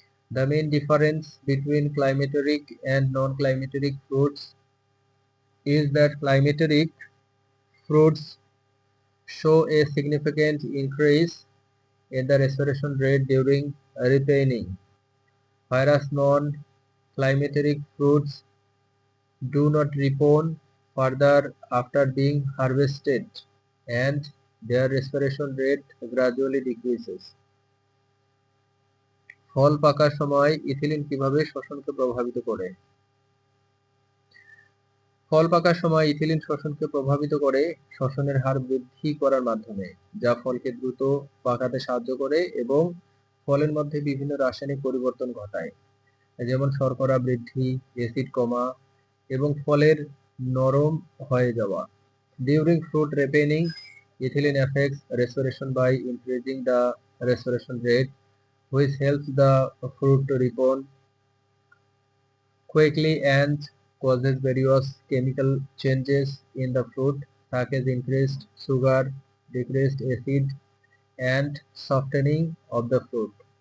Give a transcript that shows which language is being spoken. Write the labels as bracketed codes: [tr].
[en] The main difference between climacteric and non-climacteric fruits is that climacteric fruits show a significant increase in the respiration rate during ripening, whereas non-climacteric fruits do not ripen further after being harvested and their respiration rate gradually decreases. [bn] ফল পাকার সময় ethylene কিভাবে শ্বসনকে প্রভাবিত করে? ফল পাকার সময় ethylene শ্বসনকে প্রভাবিত করে শ্বসনের হার বৃদ্ধি করার মাধ্যমে, যা ফলকে দ্রুত পাকাতে সাহায্য করে এবং ফলের মধ্যে বিভিন্ন রাসায়নিক পরিবর্তন ঘটায়, যেমন শর্করা বৃদ্ধি, অ্যাসিড কমা এবং ফলের নরম হয়ে যাওয়া। [en] During fruit ripening, ethylene affects respiration by increasing the respiration rate, which helps the fruit to ripen quickly and causes various chemical changes in the fruit, such as increased sugar, decreased acid, and softening of the fruit.